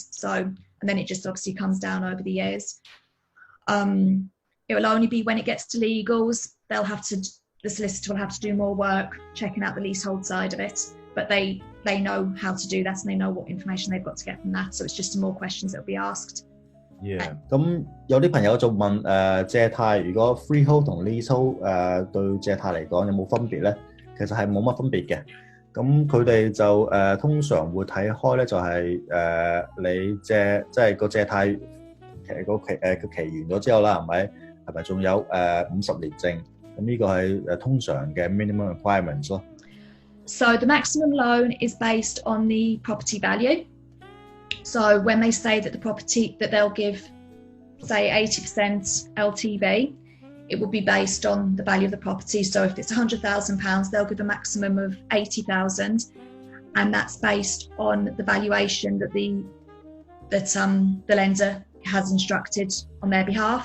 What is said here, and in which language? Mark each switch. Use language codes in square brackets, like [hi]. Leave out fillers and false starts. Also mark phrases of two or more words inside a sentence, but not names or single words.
[en] So, and then it just obviously comes down over the years. It will only be when it gets to legals, the solicitor will have to do more work checking out the leasehold side of it. But they know how to do that and they know what information they've got to get from that. So it's just more questions that will be asked. Yeah. [yue] 咁有啲朋友就問借貸如果 freehold 同 leasehold 對借貸嚟講有冇分別咧？其實係冇乜分別嘅。咁佢哋就通常會睇開咧，就係你即係個借貸個期完咗之後啦，係咪仲有50年剩？咁呢個係通常嘅 [en] minimum requirements [yue] 咯。 [en] So the maximum loan is based on the property value. So when they say that the property that they'll give, say 80% LTV, it will be based on the value of the property. So if it's £100,000, they'll give a maximum of 80,000, and that's based on the valuation that the lender has instructed on their behalf.